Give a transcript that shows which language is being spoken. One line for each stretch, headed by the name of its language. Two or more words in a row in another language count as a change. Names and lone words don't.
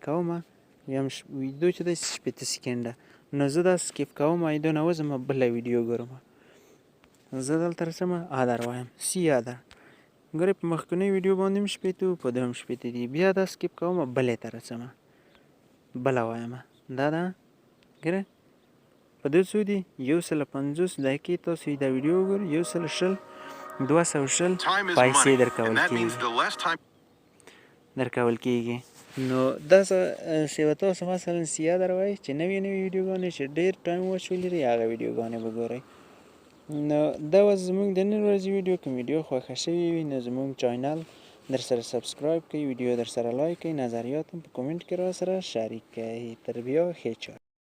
Pashto: کوم یم ویډیو چې دی 8 سکنډه نو زه دا سکیپ کوم دا نه وځم بله ویډیو ګورم زه دلته رسم ادر وایم سی ادر ګورئ په مخکنۍ ویډیو باندې هم 8 په دې هم 8 دي بیا دا سکیپ کوم بلې ته رسم بله وایم دا ده ګورئ په دې څو دي 150 دقیقې تاسو دا ویډیو وګورئ 120 220 پیسې درکول کېږي نو داسې به تاسو مثلا سیه در وایي چې نوې ویډیوګانې چې ډېر
English: time watch
Pashto: ولري هغه ویډیوګانې به ګورئ نو دا و زموږ د نن ورځې ویډیو. که ویډیو خوښه شوې وي نو زموږ چینل در سره سبسکرایب کړئ، ویډیو در سره لایک کړئ، نظریات هم په کومنټ کې را سره شریک کړئ. تر بیا ښه چای.